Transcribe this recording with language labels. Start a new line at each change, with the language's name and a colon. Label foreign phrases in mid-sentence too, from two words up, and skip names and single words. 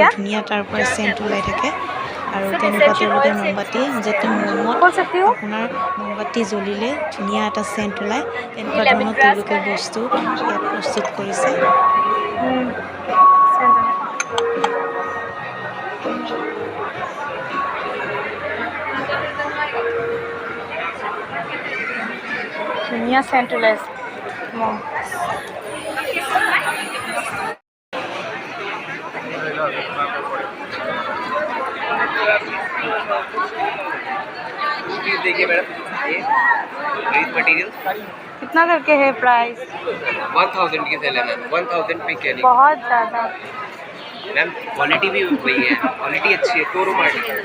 Assamese: ধুনীয়া তাৰ পৰা চেণ্ট ওলাই থাকে আৰু তেনেকুৱা তেওঁলোকে মমবাতি যাতে মমত আপোনাৰ মমবাতি জ্বলিলে ধুনীয়া এটা চেণ্ট ওলায় তেনেকুৱা ধৰণৰ তেওঁলোকে বস্তু ইয়াত প্ৰস্তুত কৰিছে ধুনীয়া চেণ্ট ওলাইছে মম
Hindi: देखिए मैडम ये
English: dress material
Hindi: कितना करके है प्राइस 1000 की सेल है मैम 1000 पे क्या नहीं बहुत ज़्यादा मैम क्वालिटी भी वही है क्वालिटी अच्छी है टोरो मार्टी